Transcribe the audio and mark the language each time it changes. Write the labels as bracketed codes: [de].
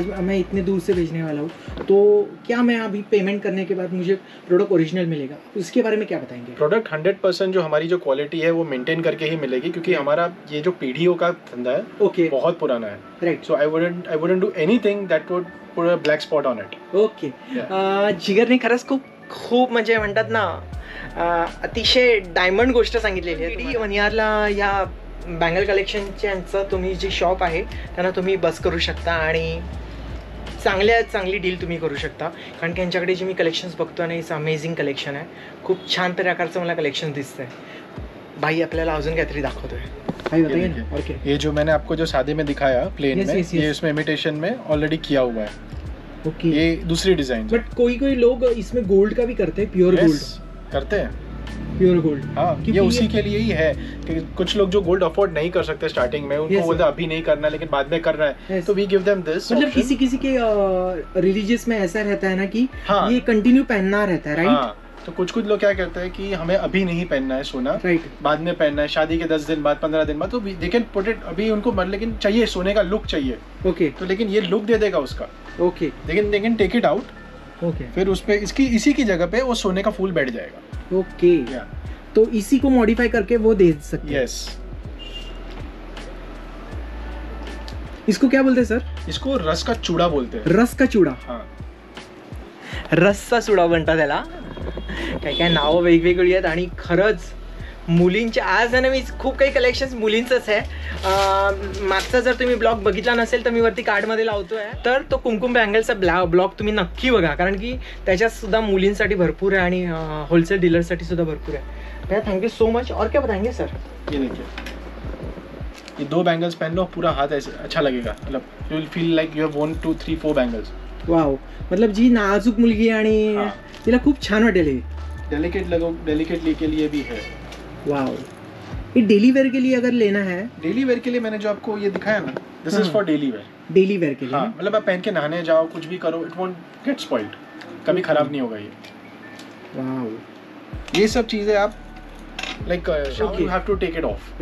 [hi] आज मैं इतने दूर से भेजने वाला हूँ, तो क्या मैं अभी पेमेंट करने के बाद मुझे प्रोडक्ट ओरिजिनल मिलेगा? उसके बारे में क्या बताएंगे? प्रोडक्ट 100% जो हमारी जो क्वालिटी है वो मेंटेन करके ही मिलेगी, क्योंकि हमारा ये जो पीढ़ियों का धंधा है [en] okay, [hi] बहुत पुराना है। [en] Right. So I wouldn't do anything that would put a black spot on it. [mr] Okay, जिगरने खरंच खूप म्हणजे म्हणतात ना, अतिशय डायमंड गोष्ट सांगितलेली आहे। डीडी मनियारला या बँगल कलेक्शनच्या तुम्ही जी शॉप आहे त्यांना तुम्ही बस करू शकता आणि चांगली डील तुम्ही करू शकता, कारण की यांच्याकडे जे मी कलेक्शन्स बघतो ना, [en] it's amazing collection [mr] आहे। खूप छान प्रकारचं मला कलेक्शन दिसतंय। भाई आपल्याला अजून काहीतरी दाखवतोय, [hi] भाई बताइए ना। [mr] ओके, [hi] ये जो मैंने आपको जो सादे में दिखाया प्लेन में, [en] yes. [hi] ये इसमें इमिटेशन में ऑलरेडी किया हुआ है। [en] okay, [hi] ये दूसरी डिजाइन। बट कोई लोग इसमें गोल्ड का भी करते हैं, प्योर गोल्ड करते हैं, प्योर गोल्ड। हाँ, ये उसी के लिए ही है कि कुछ लोग जो गोल्ड अफोर्ड नहीं कर सकते स्टार्टिंग में, उनको बोलते अभी नहीं करना लेकिन बाद में करना है, तो [en] We give them this. [hi] मतलब किसी के रिलीजियस में ऐसा रहता है ना कि ये कंटिन्यू पहनना रहता है, राइट? तो कुछ लोग क्या कहते हैं कि हमें अभी नहीं पहनना है सोना, [en] right, [hi] बाद में पहनना है, शादी के 10 दिन बाद, 15 दिन बाद, तो [en] They can put it. [hi] अभी उनको लेकिन चाहिए सोने का लुक चाहिए। [en] okay, [hi] तो लेकिन ये लुक दे देगा उसका। [en] okay, लेकिन they can take it out, okay, [hi] फिर उस पे इसी की जगह पे वो सोने का फूल बैठ जाएगा। ओके, तो इसी को मॉडिफाई करके वो दे सकते हैं। [en] Yes. [hi] इसको क्या बोलते हैं सर? इसको रस का चूड़ा बोलते हैं। रस का चूड़ा? हाँ, [mr] रसचा चूडा म्हणतात त्याला। काय नावं वेगवेगळी आहेत आणि खरंच मुलींच्या आज आहे ना, मी खूप काही कलेक्शन्स मुलींचंच आहे। मागचा जर तुम्ही ब्लॉग बघितला नसेल तर मी वरती कार्डमध्ये लावतोय, तर तो कुमकुम बँगलचा ब्लॉग तुम्ही नक्की बघा, कारण की त्याच्यात सुद्धा मुलींसाठी भरपूर आहे आणि होलसेल डीलरसाठी सुद्धा भरपूर आहे। [hi] भैया [en] Thank you so much. [hi] और क्या बताएंगे सर? ये देखिए, ये 2 बैंगल्स पहन लो, पूरा हाथ ऐसे अच्छा लगेगा, मतलब [en] You will feel like you have 1 2 3 4 bangles. [mr] Wow, मतलब जी नाजूक मुलगी आणि तिला खूप छान वाटेल हे। [hi] डेलिकेटली के लिए भी है। वाव, ये डेली वेयर के लिए अगर लेना है? [en] daily [hi] वेयर के लिए मैंने जो आपको ये दिखाया ना, [en] This is for daily wear. [hi] Daily wear के लिए? हाँ, मतलब आप पहन के नहाने जाओ, कुछ भी करो, [en] it won't get spoiled, [hi] कभी खराब नहीं होगा ये। [en] wow, ये सब चीजें आप like you have to take it off